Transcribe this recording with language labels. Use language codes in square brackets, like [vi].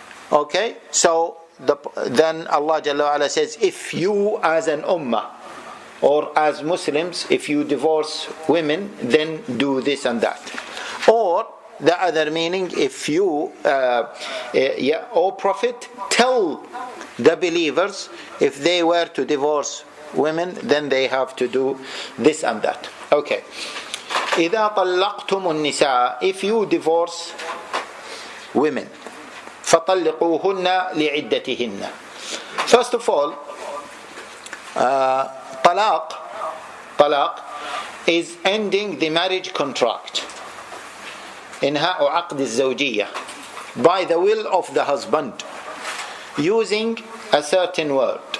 [en] Okay, so then Allah Jalla wa Ala says, if you as an ummah or as Muslims, if you divorce women, then do this and that. Or the other meaning, if you, O Prophet, tell the believers, if they were to divorce women, then they have to do this and that. Okay. [ar] إذا طلقتم النساء, [en] if you divorce women, [ar] فطلقوهن لعدتهن. [en] First of all, talaq is ending the marriage contract. [ar] إنهاء عقد الزوجية, [en] by the will of the husband, using a certain word.